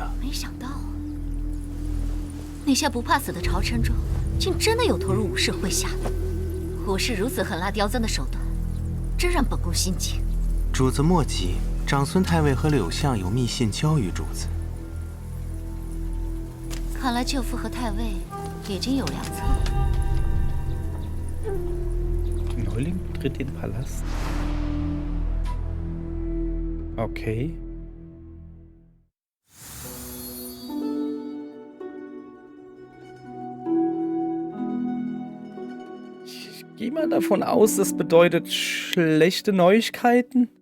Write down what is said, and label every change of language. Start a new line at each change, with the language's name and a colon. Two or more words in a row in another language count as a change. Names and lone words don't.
Chinese: 没想到，那些不怕死的朝臣中，竟真的有投入武士麾下。武士如此狠辣刁钻的手段，真让本宫心惊。主子莫急， 长孙太尉和柳相有密信交于主子。看来舅父和太尉已经有良策了。
German: Neuling tritt den Palast. Okay. Ich gehe mal davon aus, das bedeutet schlechte Neuigkeiten.